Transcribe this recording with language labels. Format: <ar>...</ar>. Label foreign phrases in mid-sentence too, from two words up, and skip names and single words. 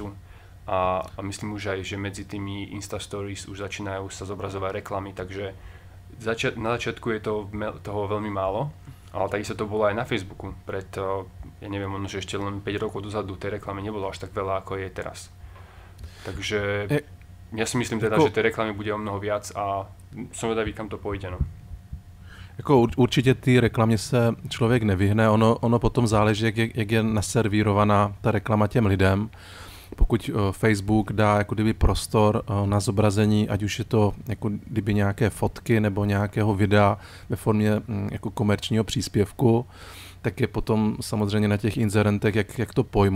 <sk>A myslím už aj, že medzi tými Insta Stories už začínajú sa zobrazovať reklamy, takže na začiatku je toho veľmi málo, ale takisto to bolo aj na Facebooku. Ja neviem, možno, že ešte len 5 rokov dozadu tej reklamy nebolo až tak veľa, ako je teraz. Takže ja si myslím teda, že tej reklamy bude o mnoho viac a som vedavý, kam to pôjde. No.</sk> <cs>Jako určitě ty reklamě se člověk nevyhne, ono potom záleží, jak je naservírovaná ta reklama těm lidem. Pokud Facebook dá jako kdyby prostor na zobrazení, ať už je to jako kdyby nějaké fotky nebo nějakého videa ve formě jako komerčního příspěvku, tak je potom samozřejmě na těch inzerentech, jak to pojmou.</cs>